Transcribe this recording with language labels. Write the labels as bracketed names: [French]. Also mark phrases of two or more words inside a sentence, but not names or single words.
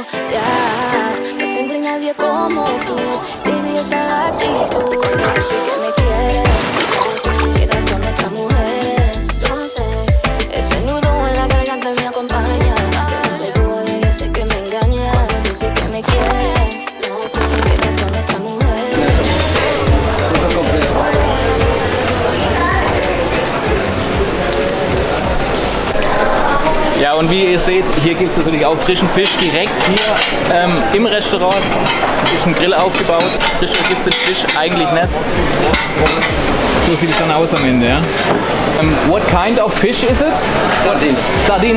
[Spanish] Ya, no tendré nadie como tú, baby, esa es la actitud. Yo sé que me quieres, quedar con otras mujeres, no sé. Ese nudo en la garganta me acompaña. Yo no soy boy, yo sé que me engañas. Yo sé que me quieres, no sé. Quedar con otras mujeres. [German] Ja, und wie ihr seht, hier gibt es natürlich auch frischen Fisch direkt hier im Restaurant. Ist ein Grill aufgebaut. Frischer gibt es den Fisch eigentlich nicht. So sieht es dann aus am Ende, ja. [English] What kind of fish is it? Sardine. Sardine?